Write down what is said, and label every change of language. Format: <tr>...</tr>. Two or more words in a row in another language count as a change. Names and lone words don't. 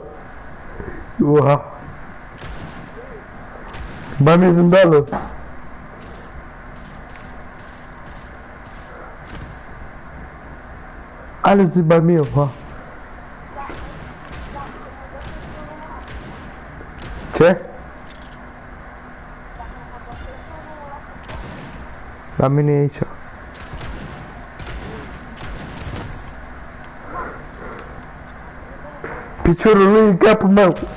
<de>Oha. Bei mir sind alle. Alles sind bei mir, oha.</de> <ro>Ce? La mine e aici. Piciorul lui în capul meu.</ro>